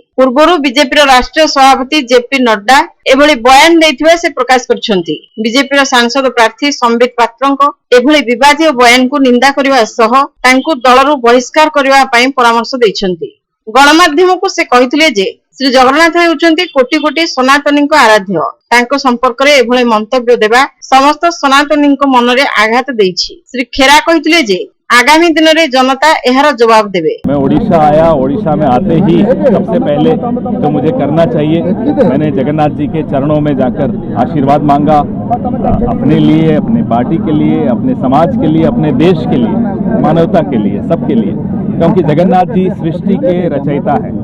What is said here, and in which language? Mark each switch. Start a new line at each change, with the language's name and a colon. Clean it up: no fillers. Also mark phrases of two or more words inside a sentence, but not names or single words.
Odia: ପୂର୍ବରୁ ବିଜେପି ର ରାଷ୍ଟ୍ରୀୟ ସଭାପତି ଜେପି ନଡ୍ଡା ଏଭଳି ବୟାନ ଦେଇଥିବା ସେ ପ୍ରକାଶ କରଛନ୍ତି। ବିଜେପି ର ସାଂସଦ ପ୍ରାର୍ଥୀ ସମ୍ବିତ ପାତ୍ରଙ୍କ ଏଭଳି ବିବାଦୀୟ ବୟାନ କୁ ନିନ୍ଦା କରିବା ସହ ତାଙ୍କୁ ଦଳରୁ ବହିଷ୍କାର କରିବା ପାଇଁ ପରାମର୍ଶ ଦେଇଛନ୍ତି। ଗଣମାଧ୍ୟମ କୁ ସେ କହିଥିଲେ ଯେ ଶ୍ରୀ ଜଗନ୍ନାଥ ହେଉଛନ୍ତି କୋଟି କୋଟି ସନାତନୀଙ୍କ ଆରାଧ୍ୟ। ତାଙ୍କ ସମ୍ପର୍କ ରେ ଏଭଳି ମନ୍ତବ୍ୟ ଦେବା ସମସ୍ତ ସନାତନୀଙ୍କ ମନରେ ଆଘାତ ଦେଇଛି। ଶ୍ରୀ ଖେରା କହିଥିଲେ ଯେ ଆଗାମୀ ଦିନ ମେଁ ଜନତା ଏହାର ଜବାବ ଦେବେ।
Hindi: मैं ओडिशा आया, ओडिशा में आते ही सबसे पहले तो मुझे करना चाहिए, मैंने जगन्नाथ जी के चरणों में जाकर आशीर्वाद मांगा, अपने लिए, अपने पार्टी के लिए, अपने समाज के लिए, अपने देश के लिए, मानवता के लिए, सबके लिए, क्योंकि जगन्नाथ जी सृष्टि के रचयिता हैं।